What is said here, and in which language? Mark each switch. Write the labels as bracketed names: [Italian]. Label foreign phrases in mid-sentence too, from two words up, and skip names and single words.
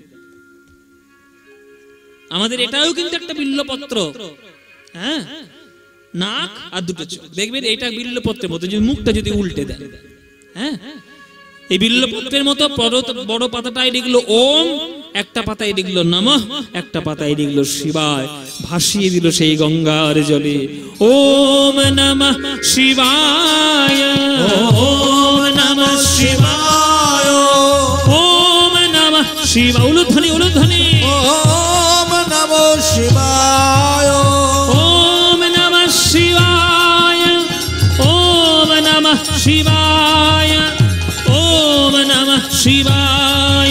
[Bangla] আমাদের এটাও কিন্তু একটা বিল্লপত্র, হ্যাঁ, নাক আর দুটো চোখ, দেখবেন এটা বিল্লপত্রের মতো যদি মুখটা যদি উল্টে দেন। হ্যাঁ, এই বিল্লপত্রের মতো বড় পাতাটাই লিখলো ওম, একটা পাতায় লিখলো নমঃ, একটা পাতায় লিখলো শিবায়, ভাসিয়ে দিল সেই গঙ্গার জলে। [Sanskrit] ওম নমঃ শিবায়, ওম নমঃ শিবায়, ওম নমঃ শিবায়। [Bangla] উলুধ্বনি, উলুধ্বনি। [Sanskrit] ওম নমঃ শিবায়, ওম নমঃ শিবায়, ওম নমঃ শিবায়, ওম নমঃ শিবায়,